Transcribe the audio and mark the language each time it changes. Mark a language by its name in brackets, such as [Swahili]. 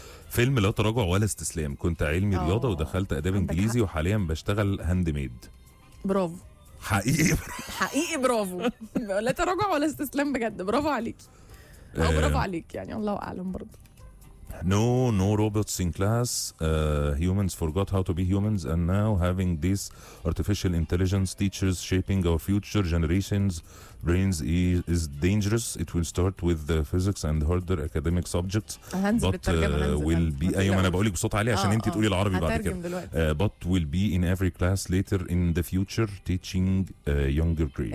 [Arabic] فيلم لا تراجع ولا استسلام. كنت علمي رياضه ودخلت اداب انجليزي وحاليا بشتغل هاند ميد. برافو حقيقي حقيقي برافو. لا تراجع ولا استسلام بجد. برافو عليك. برافو عليك يعني الله اعلم. برضه [English] No robots in class. Humans forgot how to be humans. And now having this artificial intelligence teachers shaping our future generations brains is dangerous. It will start with the physics and harder academic subjects. But will be [Arabic] ايوه انا بقولك بصوت عالي عشان انت تقولي العربي بعد كده. [English] But will be in every class later in the future teaching younger grades.